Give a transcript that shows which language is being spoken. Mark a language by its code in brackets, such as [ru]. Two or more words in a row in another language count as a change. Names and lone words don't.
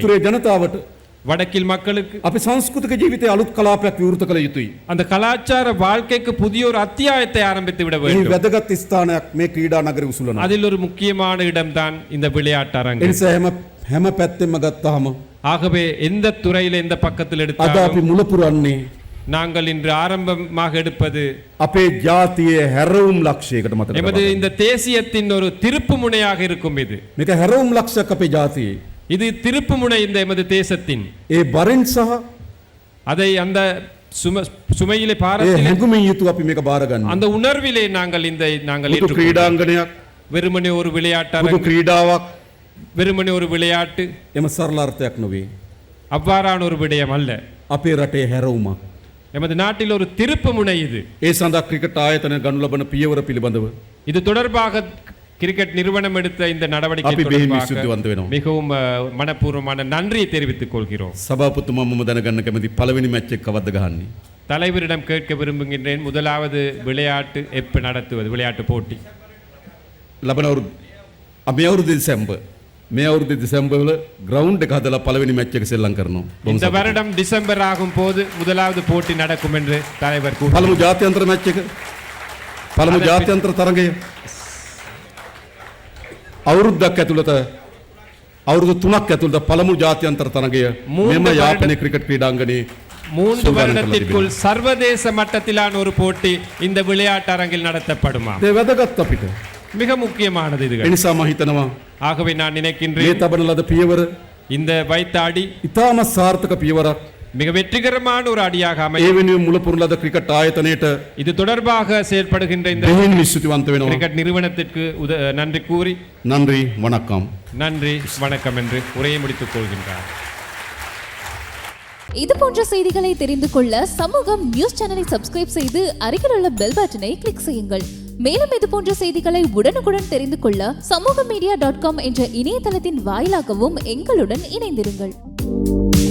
[si] උතුරේ ජනතාවට [ta] வடக்கில் மக்களுக்கு [si] අපි සංස්කෘතික ජීවිතේ අලුත් කලාපයක් විවෘත කළ යුතුයි. [ta] அந்த கலாச்சார வாழ்க்கைக்கு புதிய ஒரு அத்தியாயத்தை ஆரம்பித்து விட [si] මේ [ta] வேண்டும். [si] වැදගත් ස්ථානයක් මේ ක්‍රීඩා නගරේ උසුලනවා. [ta] அதில் ஒரு முக்கியமான இடம்தான் இந்த விளையாட்டு [si] ඒ [ta] அரங்கு. [si] නිසා හැම පැත්තෙම ගත්තාම [ta] ஆகவே எந்த துறையில எந்த பக்கத்தில் [si] අද [ta] எடுத்தாலும் [si] අපි මුල පුරන්නේ [ta] நாங்கள் இன்று ஆரம்பமாக எடுப்பது [si] අපේ ජාතියේ හැරවුම් ලක්ෂයකට මතක [ta] எமது [si] තබා. [ta] இந்த தேசியத்தின் ஒரு திருப்பு முனையாக இருக்கும் இது. [si] මේක හැරවුම් ලක්ෂයක් අපේ ජාතියේ. [ta] இது திருப்பு முனை இந்த எமது தேசத்தின். [si] ඒ බරෙන් සහ [ta] அதை அந்த சுமையிலே [si] ඒ [ta] பாரத்திலே [si] හැඟුමින් යුතුව අපි මේක බාරගන්න. [ta] அந்த உணர்விலே நாங்கள் [si] පුදු [ta] ஏற்றுக்கொள்கிறோம். [si] ක්‍රීඩාංගණයක්, [ta] வெறுமனே ஒரு விளையாட்டு [si] පුදු [ta] அரங்கு, [si] ක්‍රීඩාවක් [ta] வெறுமனே ஒரு விளையாட்டு [si] එම සරල අර්ථයක් නොවේ. [ta] அவ்வாறான ஒரு விடயம் அல்ல. [si] අපේ රටේ හැරවුමක්. [ta] எமது நாட்டில் ஒரு திருப்பு முனை இது. [si] ඒ සඳහා ක්‍රිකට් ආයතන ගනු ලබන පියවර පිළිබඳව [ta] இது தொடர்பாக கிரிக்கெட் நிறுவனம் எடுத்த இந்த நடவடிக்கை [si] අපි බෙහෙවින් [ta] தொடர்பாக [si] විසුද්ධිවන්ත වෙනවා. [ta] மிகவும் மனப்பூர்வமான நன்றியை தெரிவித்துக் கொள்கிறோம். [si] සභාපතිතුමා මම දැනගන්න කැමති පළවෙනි මැච් එක කවද්ද ගහන්නේ? [ta] தலைவரிடம் கேட்க விரும்புகின்றேன், முதலாவது விளையாட்டு எப்ப நடத்துவது, விளையாட்டு போட்டி [si] ලබන අවුරුදු මේ අවුරුදු දෙසැම්බර් වල ග්‍රවුන්ඩ් එක හදලා පළවෙනි මැච් එක සෙල්ලම් කරනවා. [ta] இந்த வருடம் டிசம்பர் ஆகும் போது முதலாவது போட்டி நடக்கும் என்று தலைவர் கூறினார். [si] පළමු ජාත්‍යන්තර මැච් එක පළමු ජාත්‍යන්තර තරගය අවුරුද්දක් ඇතුළත අවුරුදු 3ක් ඇතුළත පළමු ජාත්‍යන්තර තරගය මෙම යාපනයේ ක්‍රිකට් ක්‍රීඩාංගණයේ [ta] 3 வருடத்திற்குள் சர்வதேச மட்டத்திலான ஒரு போட்டி இந்த விளையாட்டு அரங்கில் நடத்தப்படுமா? [si] ඒ වැදගත් අපිට. [ta] மிக முக்கியமானது [si] ඒ [ta] இதுகள். [si] නිසා මම හිතනවා [ta] ஆகவே நான் [si] මේ [ta] நினைக்கின்றேன் [si] තබන ලද පියවර [ta] இந்த வைத்த அடி [si] ඉතාම සාර්ථක පියවරක්. [ta] மிக வெற்றிகரமான ஒரு அடியாக [si] ඒ [ta] அமையும். [si] වෙනුවෙන් මුල පුරන ලද ක්‍රිකට් ආයතනයට [ta] இது தொடர்பாக செயல்படுகின்ற இந்த [si] බෙහෙවින් විශ්වතිවන්ත වෙනවා. [ta] கிரிக்கெட் நிறுவனத்திற்கு நன்றி கூறி நன்றி வணக்கம். நன்றி வணக்கம் என்று உரையை முடித்துக் கொள்கின்றார். இது போன்ற செய்திகளை தெரிந்து கொள்ள சமூகம் நியூஸ் சேனலை சப்ஸ்கிரைப் செய்து அருகில் உள்ள பெல் பட்டனை கிளிக் செய்யுங்கள். மேலும் இது போன்ற செய்திகளை உடனுக்குடன் தெரிந்து கொள்ள சமூகமீடியா.com என்ற இணையதளத்தின் வாயிலாகவும் எங்களுடன் இணைந்திருங்கள்.